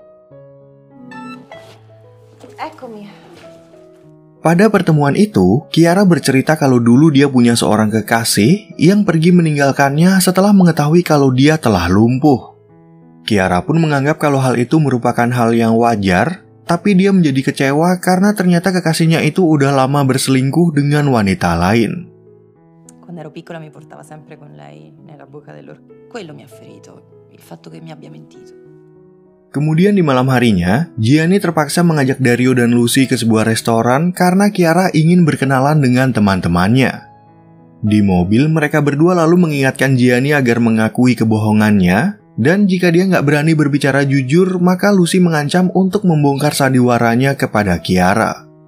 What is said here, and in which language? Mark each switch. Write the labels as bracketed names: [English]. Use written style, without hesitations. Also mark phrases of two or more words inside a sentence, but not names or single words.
[Indonesian] Pada pertemuan itu, Chiara bercerita kalau dulu dia punya seorang kekasih yang pergi meninggalkannya setelah mengetahui kalau dia telah lumpuh. Chiara pun menganggap kalau hal itu merupakan hal yang wajar, tapi dia menjadi kecewa karena ternyata kekasihnya itu udah lama berselingkuh dengan wanita lain. [Italian] Quando ero piccola mi portava sempre con lei nella buca dell'orchidea. Quello mi ha ferito, il fatto che mi abbia mentito. [Indonesian] Kemudian di malam harinya, Gianni terpaksa mengajak Dario dan Lucy ke sebuah restoran karena Chiara ingin berkenalan dengan teman-temannya. Di mobil, mereka berdua lalu mengingatkan Gianni agar mengakui kebohongannya, dan jika dia nggak berani berbicara jujur, maka Lucy mengancam untuk membongkar sandiwaranya kepada Chiara.